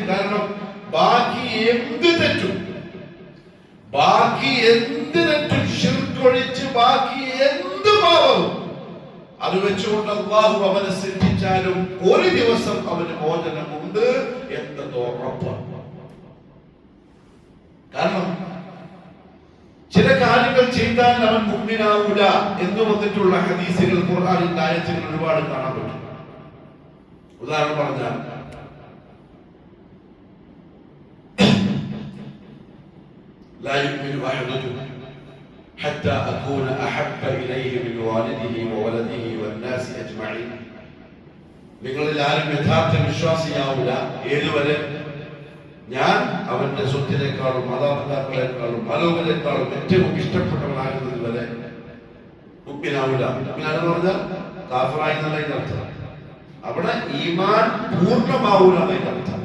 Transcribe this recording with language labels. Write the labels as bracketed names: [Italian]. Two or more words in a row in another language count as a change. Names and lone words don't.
[Malayalam] കാരണം ബാക്കി എന്ത് തെറ്റും ശിർക്കൊഴിച്ച് ബാക്കി എന്ത് പാപവും അത് വെച്ചുകൊണ്ട് അല്ലാഹു അവനെ ശിക്ഷിച്ചാലും ഒരു ദിവസം അവന് മോചനമുണ്ട് എന്നത് ഉറപ്പാണ്. കാരണം ചില കാര്യങ്ങൾ ചെയ്താൽ അവൻ മുഅ്മിനാവൂല എന്ന് വന്നിട്ടുള്ള ഹദീസുകൾ, ഖുർആനിന്റെ ആയത്തുകൾ ഒരുപാട് കാണാൻ പറ്റും. ഉദാഹരണം പറഞ്ഞാൽ [Arabic] لا يؤمن أحدكم حتى أكون أحب إليه من والده وولده والناس أجمعين. [Malayalam] നിങ്ങളിൽ ആരും യഥാർത്ഥ വിശ്വാസിയാവില്ല ഏതുവരെ ഞാൻ അവന്റെ സ്വത്തിനേക്കാളും മാതാപിതാക്കളെക്കാളും ആലോകനേക്കാളും ഏറ്റവും ഇഷ്ടപ്പെട്ടവനാകുന്നത് വരെ മുഅ്മിനാവില്ല. മുഅ്മിനാണെന്ന് പറഞ്ഞാൽ കാഫിറായി എന്നതിന്റെ അർത്ഥം. അവിടെ ഈമാൻ പൂർണ്ണമാവൂല എന്നതിന്റെ അർത്ഥം.